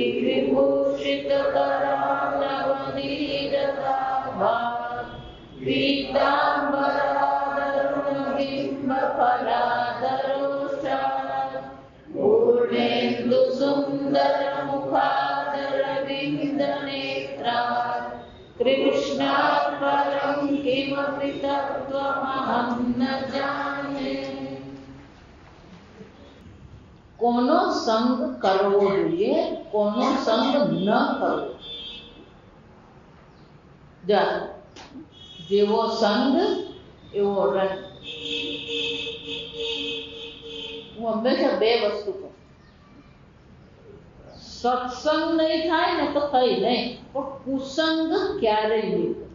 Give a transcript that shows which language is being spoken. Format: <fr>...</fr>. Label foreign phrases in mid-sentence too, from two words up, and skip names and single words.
<sa>विभूषितकरालवनीरदाभा पीताम्बरादरुणबिम्बफलादरोषा पूर्णेन्दुसुन्दरमुखादरविन्दनेत्रा कृष्णात् परं किमपि तत्त्वमहं न जाने।</sa> <gu>કોનો સંગ કરવો જોઈએ, કોનો સંગ ન કરવો? જેવો સંગ એવો રંગ. હું હંમેશા બે વસ્તુ કહું, સત્સંગ નહીં થાય ને તો કઈ નહીં, પણ કુસંગ ક્યારેય નહીં.</gu>